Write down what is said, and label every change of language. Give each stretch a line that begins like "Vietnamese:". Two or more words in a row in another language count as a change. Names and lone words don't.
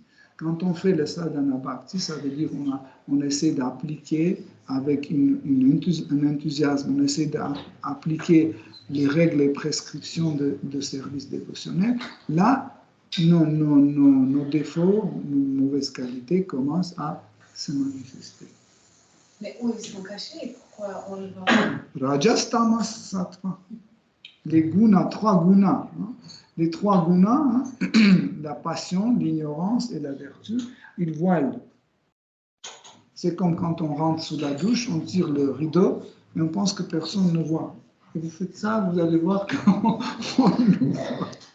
French: Quand on fait le
Sanskrit: sadhana bhakti,
French: ça veut dire qu'on essaie d'appliquer avec un enthousiasme, on essaie d'appliquer les règles et prescriptions de service dévotionnel. Là, nos défauts, nos mauvaises qualités commencent à se manifester. Mais où ils sont cachés? Pourquoi on le voit?
Sanskrit: Rajas, tamas, sattva.
French: Les gunas, 3 gunas. Les 3 gunas, la passion, l'ignorance et la vertu, ils voilent. C'est comme quand on rentre sous la douche, on tire le rideau et on pense que personne ne voit. Et vous faites ça, vous allez voir qu'on nous voit.